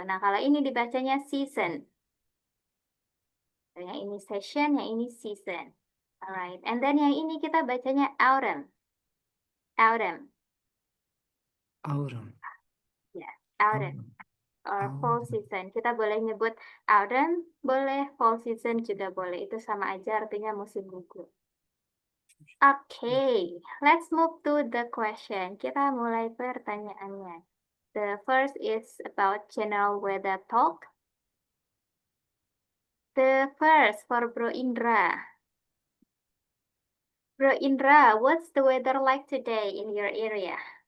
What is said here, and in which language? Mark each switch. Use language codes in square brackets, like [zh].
[id] Nah, kalau ini dibacanya season. Yang ini session, yang ini season. Alright. And then yang ini kita bacanya autumn. [en] Autumn. Autumn. Ya, autumn. Or fall season. [id] Kita boleh nyebut autumn, boleh fall season juga boleh. Itu sama aja artinya musim gugur. [en] Okay, let's move to the question. [id] Kita mulai pertanyaannya. [en] The first is about general weather talk. The first for Bro Indra. Bro Indra, what's the weather like today in your area?